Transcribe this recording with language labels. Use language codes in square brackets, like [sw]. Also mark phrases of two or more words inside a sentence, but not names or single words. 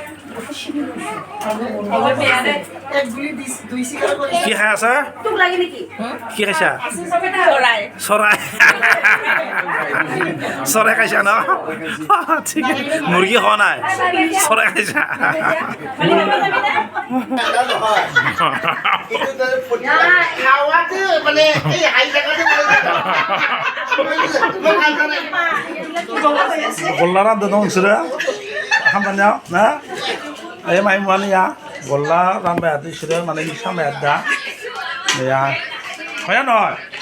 [as] কি খাই আছা কি খাইছা চৰাই চৰাই খাইছা ন ঠিক মুৰ্গী খোৱা নাই চৰাই খাইছা [brx] गल्ला रानदों दं नोंसोरो ओंखाम जानायाव ना ओइ माइ मुवानिया गल्ला रानबाय आरो बिसोरो माने मिक्स खालामबाय आरो दा या हया नय